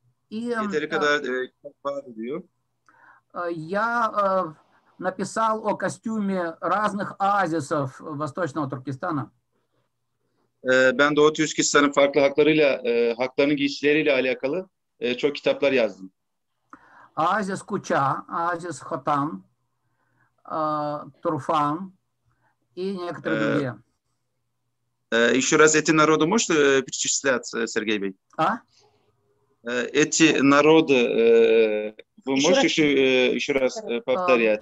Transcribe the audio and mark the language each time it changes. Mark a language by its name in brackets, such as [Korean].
[Turkish] Yeteri kadar kitap vardı diyor. [Russian] Я написал о костюме разных оазисов Восточного Туркестана. [Turkish] Ben Doğu Türkistan'ın farklı haklarıyla, haklarının giysileriyle alakalı çok kitaplar yazdım. [Russian] Оазис Куча, оазис Хотам, Турфан и некоторые другие. Еще раз, эти народы можете перечислять, Сергей Бey? А? Эти народы, вы можете еще раз повторять?